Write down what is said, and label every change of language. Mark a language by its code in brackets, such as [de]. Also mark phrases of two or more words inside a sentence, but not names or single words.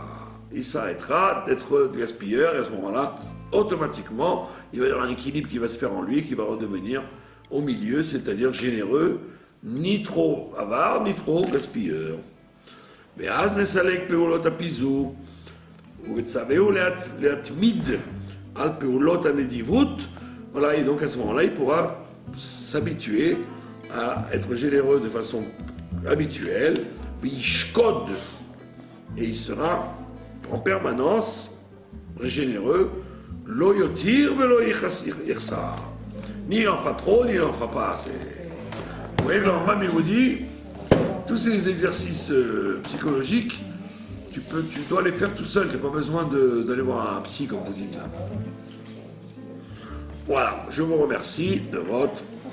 [fr] Il s'arrêtera d'être gaspilleur et à ce moment-là, automatiquement, il va y avoir un équilibre qui va se faire en lui, qui va redevenir au milieu, c'est-à-dire généreux, ni trop avare, ni trop gaspilleur. [he] וצווהו להתמיד על פעולות הנדיבות, [fr] voilà, et donc à ce moment-là, il pourra s'habituer à être généreux de façon habituelle, vishkod, et il sera en permanence généreux, [he] לא יותיר ולא יחסר. [fr] Ni il en fera trop, ni il en fera pas assez. Vous voyez, le Rambam, il vous dit, tous ces exercices psychologiques, tu dois les faire tout seul, tu n'as pas besoin d'aller voir un psy, comme vous dites là. Voilà, je vous remercie de votre attention.